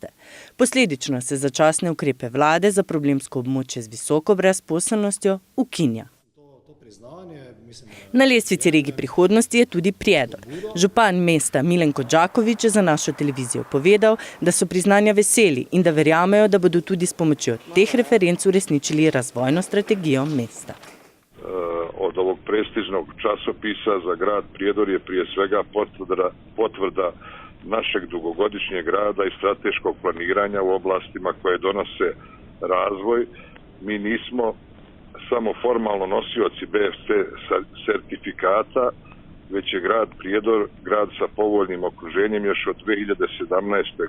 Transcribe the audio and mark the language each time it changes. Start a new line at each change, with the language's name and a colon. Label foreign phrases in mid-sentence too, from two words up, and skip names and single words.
Slovenian: Posledično se začasne ukrepe vlade za problemsko območje z visoko brezposelnostjo ukinja. Na lestvici regij prihodnosti je tudi Prijedor. Župan mesta Milenko Đaković je za našo televizijo povedal, da so priznanja veseli in da verjamejo, da bodo tudi s pomočjo teh referenc uresničili razvojno strategijo mesta.
Serbian: Od ovog prestižnog časopisa za grad Prijedor je prije svega potvrda našeg dugogodišnjeg rada i strateškog planiranja u oblastima koje donose razvoj. Mi nismo samo formalno nosioci BFC sertifikata, već je grad Prijedor grad sa povoljnim okruženjem još od 2017.